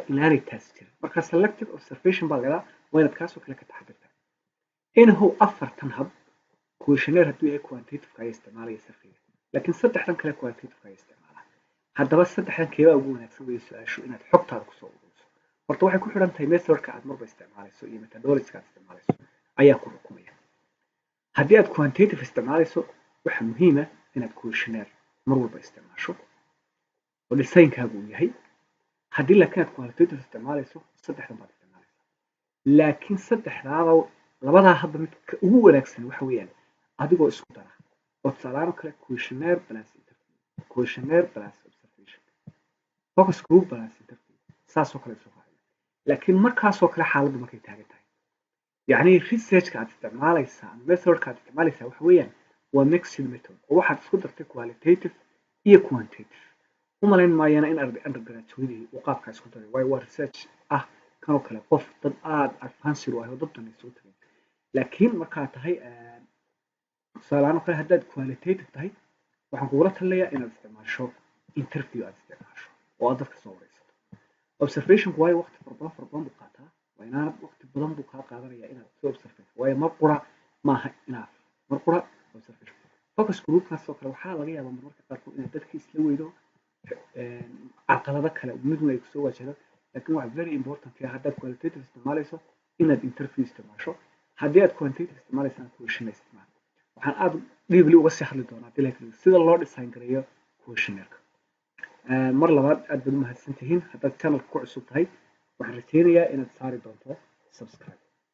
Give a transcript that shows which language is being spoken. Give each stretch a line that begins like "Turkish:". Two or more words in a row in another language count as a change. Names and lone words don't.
Somali: inaanay taasi jirin marka
English: selective observation
Somali: baa lagaa waa inaad kaasoo kale ka taxadirtaa inahu afartan hab questionnaire hadduu yahay quantitative ay isticmaalaya surveyga laakiin saddexdan kale quantitative ay isticmaalaa haddaba saddexdan keebaa ugu wanaagsan weeye su-aashu inaad xogtaada kusoo ururiso horta waxay ku xidhan tahay methodka aad marba isticmaalayso iyo methodologyka aad isticmaalayso ayaa ku xukumaya haddii aad quantitative isticmaalayso waxaa muhiim ah inaad questionnaire mar walba isticmaasho oo dhisaynkaagu uu yahay haddii laakiin aad qualitative isticmaalayso saddexdan baad isticmaalaysaa laakiin saddexdaaba labadaa hadda midka ugu wanaagsan waxa weeyaan adigoo isku dara oo tusaalahaan kale
English: questionnaire plus interview questionnaire plus observation focus group plus interview
Somali: saasoo kale isu raacay laakiin markaasoo kale xaaladdu markay taagan tahay yacni researchka aad isticmaalaysaa methodka aad isticmaalaysaa waxa weeyaan waa
English: mixed method
Somali: oo waxaad isku dartay qualitative iyo quantitative umalayn maayana in undergraduate uu qaabka isku daray waayo waa research ah kanoo kale qof dad aad advanced u ah oo dad dhan isugu tagay laakiin markaad tahay tusaalahaan kale haddaad qualitative tahay waxaan kugula talinayaa inaad isticmaasho interview aad isticmaasho oo aad dadka soo wareysato observationku waayo waqti fara badan buu qaataa waa inaanad waqti badan buu kaa qaadanayaa inaad soo observation waayo mar qura maaha inaad mar qura
English: observation focus
Somali: groupkaas oo kale waxaa laga yaabaa marmarka qaarkood inaad dadkii isla weydo caqalado kale midna ay kusoo wajahdo laakiin waxa
English: very important
Somali: ah haddaad qualitative isticmaalayso inaad interview isticmaasho haddii aad quantitative isticmaalaysana questionnaire isticmaal waxaan aad deeply uga sii hadli doonaa sida loo design gareeyo questionnaire mar labaad aad baad u mahadsantihiin haddaad channelka ku cusub tahay waxaan rajaynayaa inaad saari doonto subscribe